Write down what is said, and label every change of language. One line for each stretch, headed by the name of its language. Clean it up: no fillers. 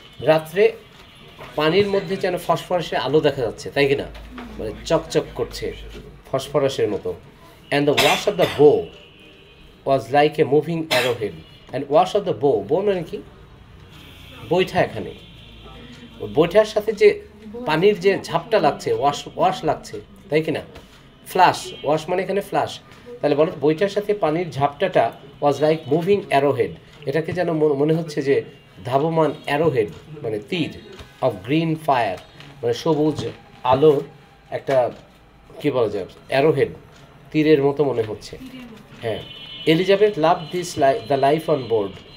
Bangla: রাত্রে পানির মধ্যে যেন ফসফরাসের আলো দেখা যাচ্ছে, তাই কি না? মানে চকচক করছে ফসফরাসের মতো।
English: and the wash of the bow was like a moving arrowhead. and wash of the bow
Bangla: মানে কি? বৈঠা। এখানে বৈঠার সাথে যে পানির যে ঝাপটা লাগছে, ওয়াশ লাগছে, তাই কি না? ফ্লাশ, ওয়াশ মানে এখানে ফ্লাশ। তাহলে বলো, বৈঠার সাথে পানির ঝাপটাটা
English: was like moving arrowhead,
Bangla: এটাকে যেন মনে হচ্ছে যে ধাবমান অ্যারোহেড, মানে তীর,
English: of green fire,
Bangla: মানে সবুজ আলোর একটা কী বলা যায়, অ্যারোহেড, তীরের মতো মনে হচ্ছে। হ্যাঁ,
English: Elizabeth love this the life on board.